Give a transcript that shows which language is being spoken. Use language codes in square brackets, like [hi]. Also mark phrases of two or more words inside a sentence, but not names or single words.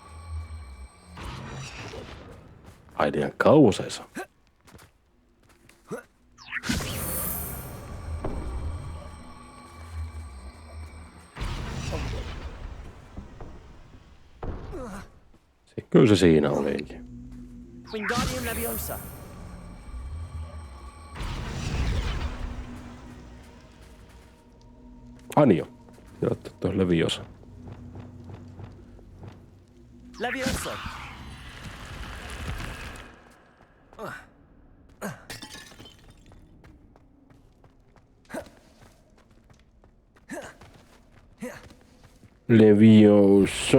[fi] Ai liian kauas ei saa. Kyllä se siinä olikin. Wingardium Leviosa. Anjo. Jotta tuohon Leviosa. Leviosa. Leviosa.